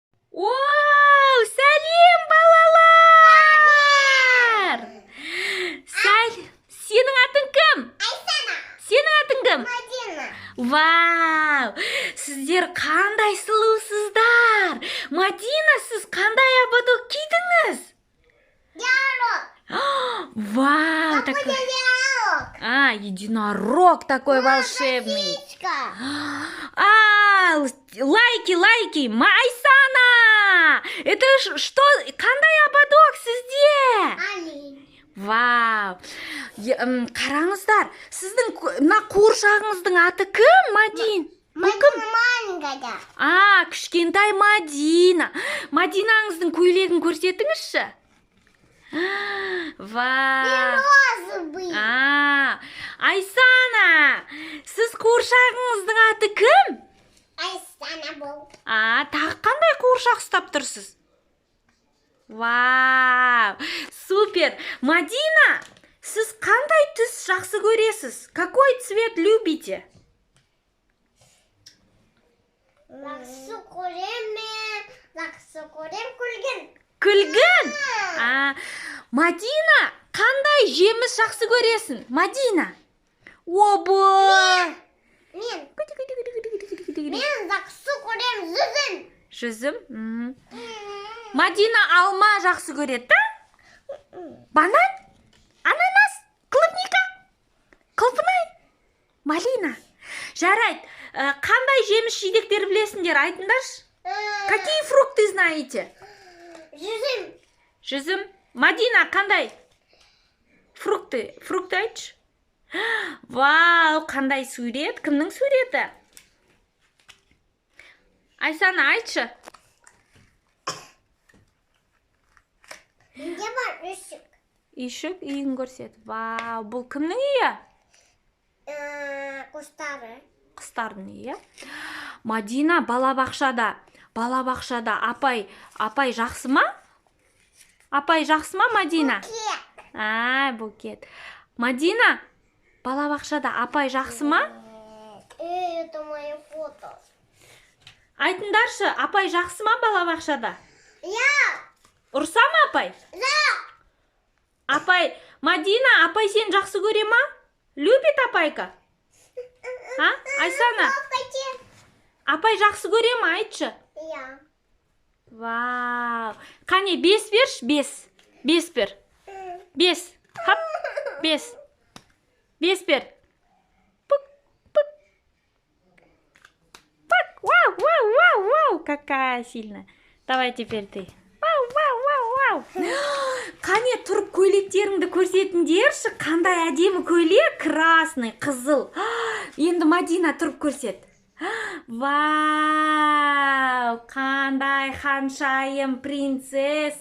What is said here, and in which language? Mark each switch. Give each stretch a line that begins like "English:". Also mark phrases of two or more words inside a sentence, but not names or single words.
Kazakh: Вау, сәлем балалар! Сенің атың кім? Айсана. Сенің атың кім? Мадина. Вау! Сіздер қандай сұлусыздар! Мадина, сіз қандай ободок кидіңіз?
Russian: Ярок. Вау! Какой ярок? Единорог такой волшебный. Птичка. Лайки, Айсана! Это что?
Kazakh: Қандай ободок сізде?
Russian: Олень. Вау!
Kazakh: Қараңыздар, сіздің мына қуыршағыңыздың аты кім, Мадин?
Russian: Мадина маленькая.
Kazakh: Кішкентай Мадина. Мадинаңыздың көйлегін көрсетіңізші. Вау!
Russian: Розовый.
Kazakh: Айсана, сіз қуыршағыңыздың аты кім? Айсана бұл. Тағы қандай қуыршақ ұстап тұрсыз? Вау! Супер! Мадина, сіз қандай түс жақсы көресіз?
Russian: Какой цвет любите?
Kazakh: Жақсы көрем күлгін. Күлгін? Мадина, қандай жеміс жақсы көресің? Мадина? Мен жақсы көрем жүзім. Жүзім? Мадина алма жақсы көреді, да? Банан? Ананас? Клубника? Құлпынай? Малина? Жарайды. Қандай жеміс жидектер білесіңдер, айтыңдаршы?
Russian: Какие фрукты знаете?
Kazakh: Жүзім. Жүзім? Мадина, қандай? Фрукты айтшы. Вау, қандай сурет? Кімнің суреті? Айсана, айтшы. Менде бар үйшік. Үйшік, үйін көрсет. Вау, бұл кімнің үйі? Құстары. Құстардың үйі. Мадина балабақшада. Апай жақсы ма? Апай жақсы ма, Мадина? Букет. Букет. Мадина, балабақшада апай жақсы ма?
Russian: Это мои фото.
Kazakh: Айтыңдаршы, апай жақсы ма балабақшада?
Russian: Я.
Kazakh: Ұрса ма апай? Апай, Мадина, апай сен жақсы көре ма?
Russian: Любит апайка?
Kazakh: Айсана, апай жақсы көре ма, айтшы?
Russian: Я.
Kazakh: Вау! Қане, 5 берші, 5. 5 бер. 5. Хап, 5. 5 бер. Пук. Пак, вау,
Russian: какая сильная. Давай теперь ты. Вау.
Kazakh: Қане, тұрып көйлектеріңді көрсетіңдерші. Қандай әдемі көйлек, красный, қызыл. Енді Мадина тұрып көрсет. Вау, қандай ханшайым принцесса.